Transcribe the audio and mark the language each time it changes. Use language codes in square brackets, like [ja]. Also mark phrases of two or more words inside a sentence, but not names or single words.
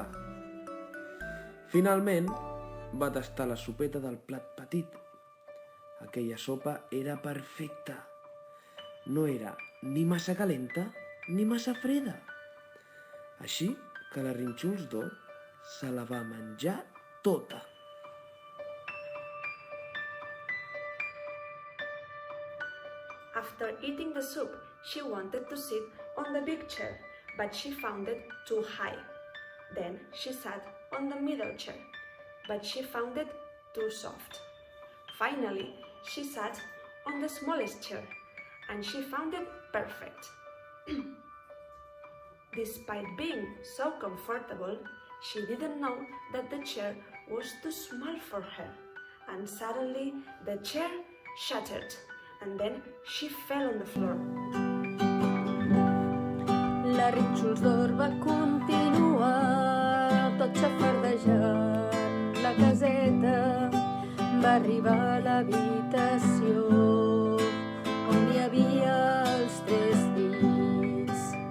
[ca] Finalment, va tastar la sopeta del plat petit. Aquella sopa era perfecta. No era ni massa calenta ni massa freda. Així que la Rínxols d'Or se la va menjar tota. [en] After eating the soup, she wanted to sit on the big chair, but she found it too high. Then she sat on the middle chair, but she found it too soft. Finally, she sat on the smallest chair, and she found it perfect. Despite being so comfortable, she didn't know that the chair was too small for her, and suddenly the chair shattered, and then she fell on the floor. [ca] La Rínxols d'Or va continuar tot xafardejant la caseta. Va arribar a l'habitació on hi havia els 3 llits.